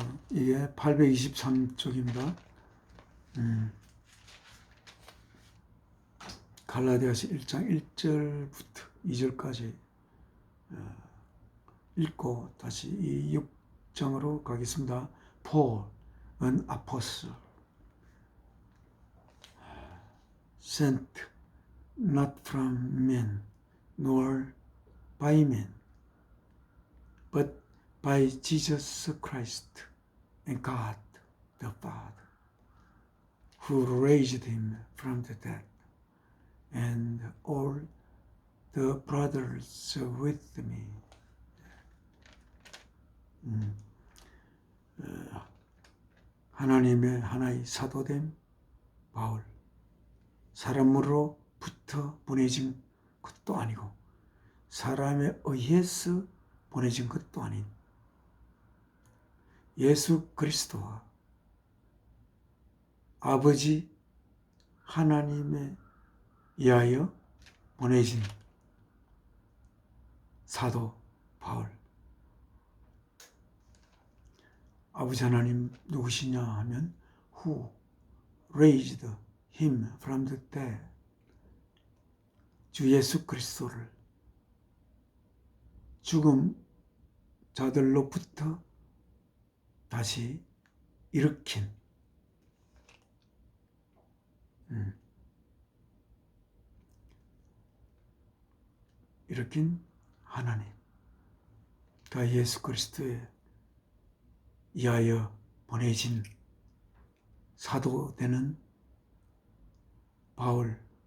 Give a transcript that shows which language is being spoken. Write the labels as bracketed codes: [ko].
[ko] 이게 823쪽입니다. 갈라디아서 1장 1절부터 2절까지 읽고 다시 이 6장으로 가겠습니다. [en] Paul, an apostle, sent not from men, nor by men, but by Jesus Christ and God the Father, who raised him from the dead, and all the brothers with me. [ko] 하나님의 하나의 사도된 바울, 사람으로부터 보내진 것도 아니고 사람에 의해서 보내진 것도 아닌 예수 그리스도와 아버지 하나님에 의하여 보내진 사도 바울. 아버지 하나님 누구시냐 하면 [en] Who raised him from the dead. [ko] 주 예수 그리스도를 죽음 자들로부터 다시 일으킨 하나님, 그러니까 예수 그리스도에 의하여 보내진 사도 되는 바울과